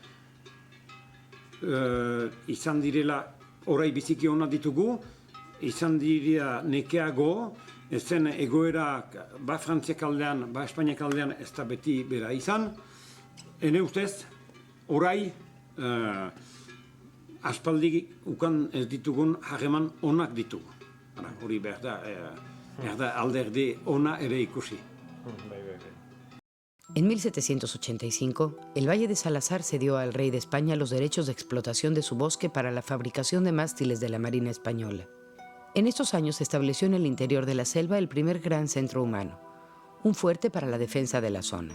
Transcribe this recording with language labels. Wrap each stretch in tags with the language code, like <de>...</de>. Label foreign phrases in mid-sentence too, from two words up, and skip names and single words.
<eu>izan direla orai biziki ona ditugu, izan dira nekeago, ezen egoera ba Frantziak aldean, ba Espainiak aldean ez da beti bera izan. Ene ustez, orai aspaldi ukan ez ditugun harreman onak ditugu. Hori behar da alderdi ona ere ikusi.</eu> <es>En 1785, el Valle de Salazar cedió al rey de España los derechos de explotación de su bosque para la fabricación de mástiles de la Marina Española. En estos años se estableció en el interior de la selva el primer gran centro humano, un fuerte para la defensa de la zona.</es>